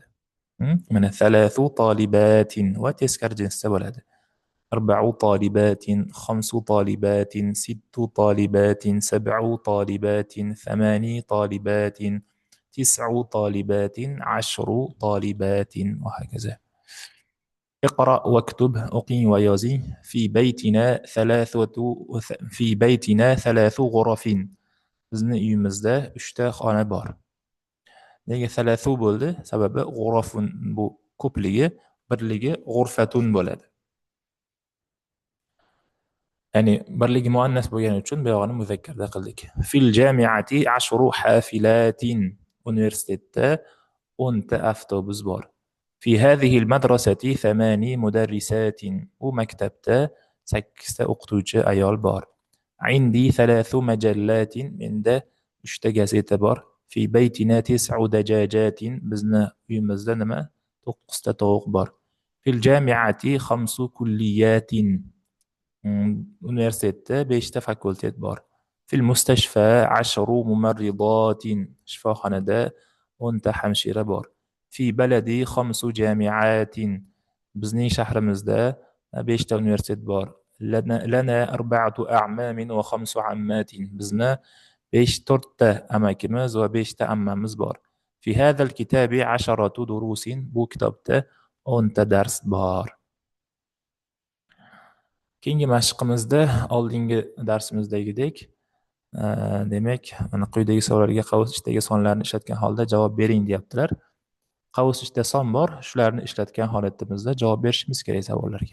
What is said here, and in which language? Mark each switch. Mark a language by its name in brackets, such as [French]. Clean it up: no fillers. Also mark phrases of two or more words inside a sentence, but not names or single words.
[Uzbek] Mana [Arabic] ثلاث طالبات [Uzbek] va teskari jinsda bo'ladi. [Arabic] أربع طالبات، خمس طالبات، ست طالبات، سبع طالبات، ثماني طالبات، تسع طالبات، 10 طالبات [Uzbek] va hokazo. [Arabic] اقرأ واكتب [Uzbek] o'qi va yoz [Arabic] في بيتنا 3 غرف. [Uzbek] Bizni uyimizda 3 ta xona bor. Nega 3 bo'ldi? Sababi g'urafun bu ko'pligi, birligi g'urfatun bo'ladi. Ya'ni birligi muannas bo'lgani uchun bu yog'ini muzakkarda qildik. [Arabic] في الجامعة 10 حافلات. [Uzbek] Universitetda 10 ta avtobus bor. [Arabic] في هذه المدرسة 8 مدرسات. [Uzbek] ومكتبته 8 o'qituvchi ayol bor. [Arabic] عندي 3 مجلات. [Uzbek] Menda 3 ta gazeta bor. [Arabic] في بيتنا 9 دجاجات. [Uzbek] Bizni uyimizda nima? 9 ta tovuq bor. [Arabic] في الجامعة 5 كليات. [Uzbek] Universitetda 5 ta fakultet bor. [Arabic] في المستشفى 10 ممرضات. [Uzbek] Shifoxonada 10 ta hamshira bor. [Arabic] في بلدي 5 جامعات. [Uzbek] Bizning shahrimizda 5 ta universitet bor. [Arabic] لنا 4 أعمام و5 عمات. [Uzbek] Bizni 4 ta amakimiz va 5 ta ammamiz bor. [Arabic] في هذا الكتاب 10 دروس. [Uzbek] Bu kitobda 10 ta dars bor. Keyingi mashqimizda oldingi darsimizdagidek, demak, mana quyidagi savollarga qavs ichdagi sonlarni ishlatgan holda javob bering deyaptilar. Qavs ichida son bor, shularni ishlatgan holatimizda javob berishimiz kerak savollarga.